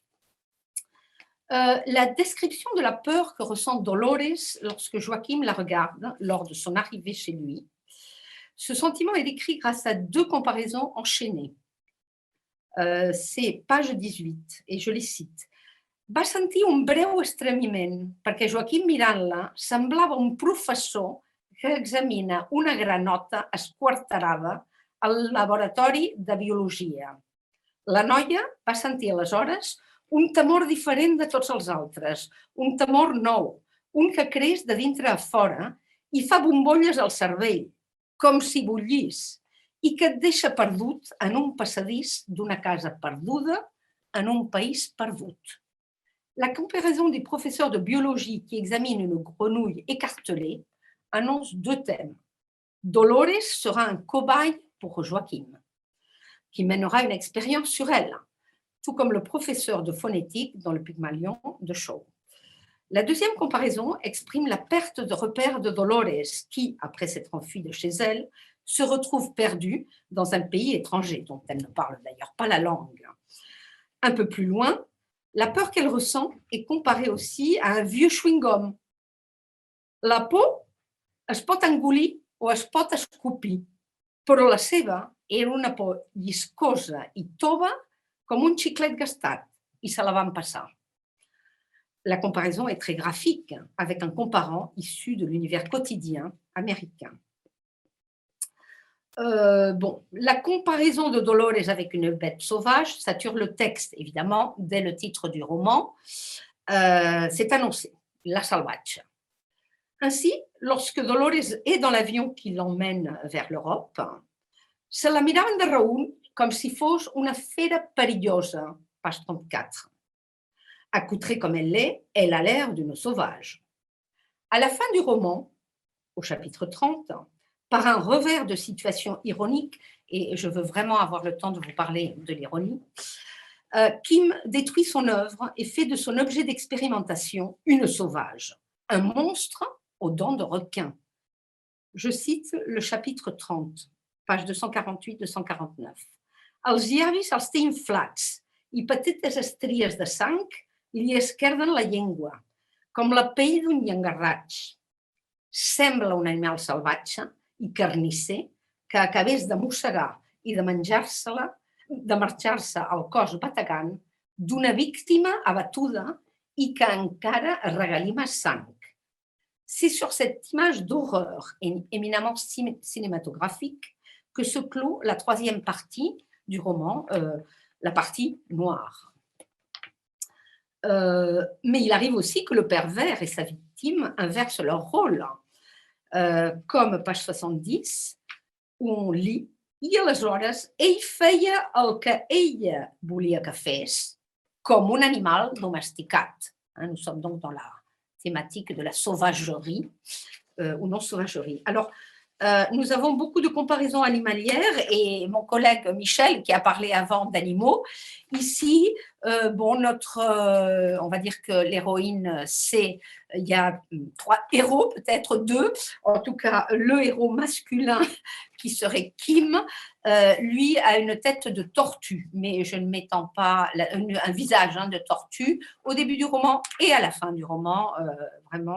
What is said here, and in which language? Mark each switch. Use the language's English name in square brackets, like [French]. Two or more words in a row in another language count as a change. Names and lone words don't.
[French] La description de la peur que ressent Dolores lorsque Joachim la regarde lors de son arrivée chez lui. Ce sentiment est décrit grâce à deux comparaisons enchaînées. C'est page 18, et je les cite. [Catalan] Va sentir un breu estremiment, perquè Joaquim mirant-la semblava un professor que examina una granota esquarterada al laboratori de biologia. La noia va sentir aleshores un temor diferent de tots els altres, un temor nou, un que creix de dintre a fora i fa bombolles al cervell, com si bullís, i que et deixa perdut en un passadís d'una casa perduda en un país perdut. [French] La comparaison du professeur de biologie qui examine une grenouille écartelée annonce deux thèmes. Dolores sera un cobaye pour Joachim, qui mènera une expérience sur elle, tout comme le professeur de phonétique dans le Pygmalion de Shaw. La deuxième comparaison exprime la perte de repère de Dolores, qui, après s'être enfuie de chez elle, se retrouve perdue dans un pays étranger, dont elle ne parle d'ailleurs pas la langue. Un peu plus loin, la peur qu'elle ressent est comparée aussi à un vieux chewing-gum. [Catalan] La por es pot engolir o es pot escopir, però la seva era una por lliscosa i tova com un xiclet gastat, i se la van passar. [French] La comparaison est très graphique, avec un comparant issu de l'univers quotidien américain. La comparaison de Dolores avec une bête sauvage sature le texte, évidemment, dès le titre du roman. C'est annoncé, la Salvatge. Ainsi, lorsque Dolores est dans l'avion qui l'emmène vers l'Europe, [Catalan] se la miraven de reüll comme si fos una fera perillosa, [French] page 34. Accoutrée comme elle l'est, elle a l'air d'une sauvage. À la fin du roman, au chapitre 30, par un revers de situation ironique, et je veux vraiment avoir le temps de vous parler de l'ironie, Kim détruit son œuvre et fait de son objet d'expérimentation une sauvage, un monstre aux dents de requin. Je cite le chapitre 30, page 248-249. [Catalan] Els llavis els té inflats i petites estries de sang li esquerden la llengua, com la pell d'un llangarraig. Sembla un animal salvatge i carnisser que acabés de mossegar i de marxar-se al cos bategant d'una víctima abatuda i que encara es regalima sang. [French] C'est sur cette image d'horreur éminemment cinématographique que se clôt la troisième partie du roman, la partie noire. Mais il arrive aussi que le pervers et sa victime inversent leur rôle, comme page 70, où on lit [Catalan] «I aleshores ell feia el que ella volia que fes, com un animal domesticat». [French] Nous sommes donc dans la thématique de la sauvagerie ou non-sauvagerie. Alors, nous avons beaucoup de comparaisons animalières et mon collègue Michel, qui a parlé avant d'animaux, ici, on va dire que l'héroïne, il y a 3 héros, peut-être 2, en tout cas le héros masculin qui serait Kim, lui a une tête de tortue, mais je ne m'étends pas, un visage de tortue au début du roman et à la fin du roman, vraiment.